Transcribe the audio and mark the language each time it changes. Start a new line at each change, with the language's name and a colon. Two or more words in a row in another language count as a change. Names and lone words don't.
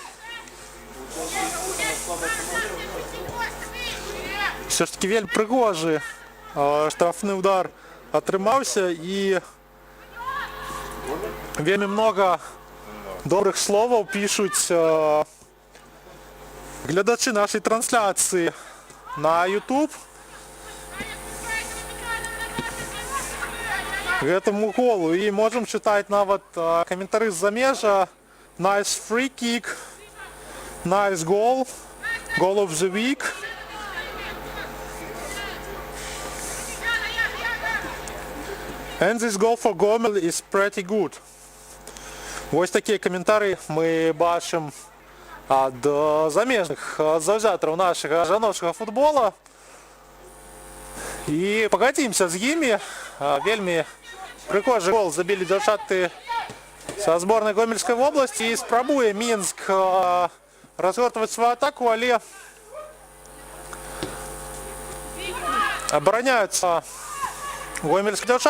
Belarusian: Все ж таки вельмі пригожий штрафний удар атрымаўся і вельмі много добрых словаў пишуць глядачы нашай трансляцыі на YouTube гэтаму голу і можам чытаць нават каментары з замежа.
English: Nice free kick, nice goal, goal of the week. And this goal for Gomel is pretty good.
Belarusian: Вось такія каментары мы бачым ад замежных заўзятараў нашага жаночага футбола. І пагадзімся з імі. Вельмі прыгожы гол забілі дзяўчаты са зборнай Гомельскай вобласці і спрабуе Мінск разгортваць сваю атаку, але абараняюцца гомельскія дзяўчаты.